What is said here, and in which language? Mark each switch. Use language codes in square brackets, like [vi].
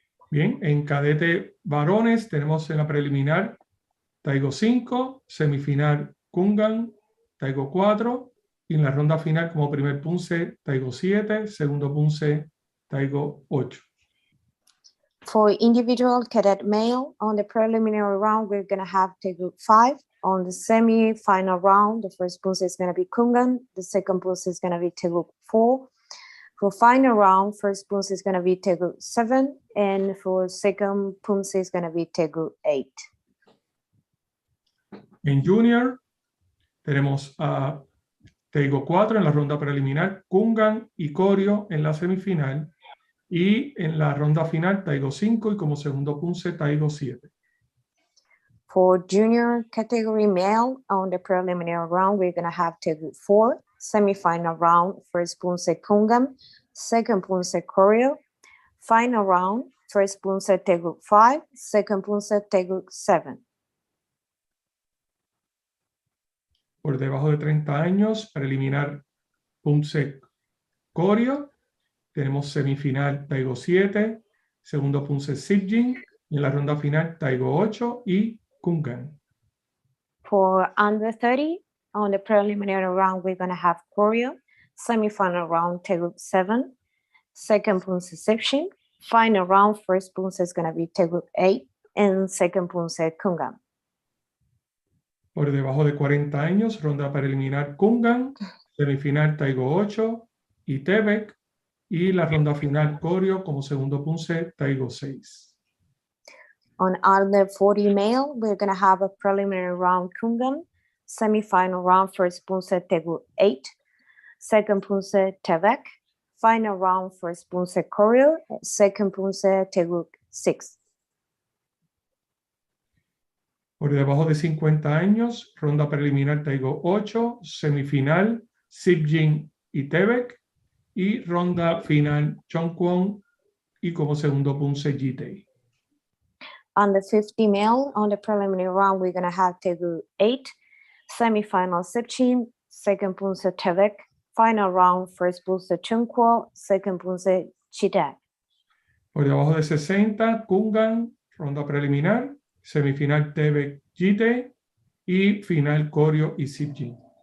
[es] Bien, en cadete varones tenemos en la preliminar Taigo 5, semifinal Kungan, Taigo 4, y en la ronda final como primer Poomsae Taigo 7, segundo Poomsae Taigo 8. [en] For individual cadet male, on the preliminary round, we're going to have Taigo 5. On the semi-final round, the first Poomsae is going to be Kungan, the second Poomsae is going to be Taigo 4. For final round, first Poomsae is going to be Taigo 7, and for second Poomsae is going to be Taigo 8. [es] En junior tenemos a Taigo 4 en la ronda preliminar, Kungan y Koryo en la semifinal, y en la ronda final Taigo 5 y como segundo Poomsae Taigo 7. [en] For junior category male, on the preliminary round, we're going to have Taigo 4, semi-final round, first Poomsae Kungan, second Poomsae Koryo. Final round, first Poomsae Taigo 5, second Poomsae Taigo 7. [es] Por debajo de 30 años, preliminar Poomsae Koryo, tenemos semifinal Taigo 7, segundo Poomsae Sipjin, y en la ronda final Taigo 8 y Kungan. [en] For under 30, on the preliminary round, we're going to have Koryo, semi-final round, Taigo 7, second Poomsae Sipshin, final round, first Poomsae is going to be Taigo 8, and second Poomsae Kungan. [es] Por debajo de 40 años, ronda preliminar Kungan, semifinal Taigo 8 y Tebek, y la ronda final Koryo como segundo Poomsae Taigo 6. [en] On under 40 male, we're going to have a preliminary round Kungan, semi-final round, first Poomsae Taigo 8, second Poomsae Tebek, final round, first Poomsae Koryo, second Poomsae Taigo 6. [es] Por debajo de 50 años, ronda preliminar Taigo 8, semifinal Sipjin y Tebek, y ronda final Chongkwon y como segundo Poomsae Jite. [en] Under 50 male, on the preliminary round, we're going to have Taigo 8, semi-final Sipchin, second Poomsae Tebek, final round, first Poomsae Chungkwo, second Poomsae Chitae. [es] Por debajo de 60, Kungan, ronda preliminar, semifinal Tebek Jite y final Koryo y Sipjin.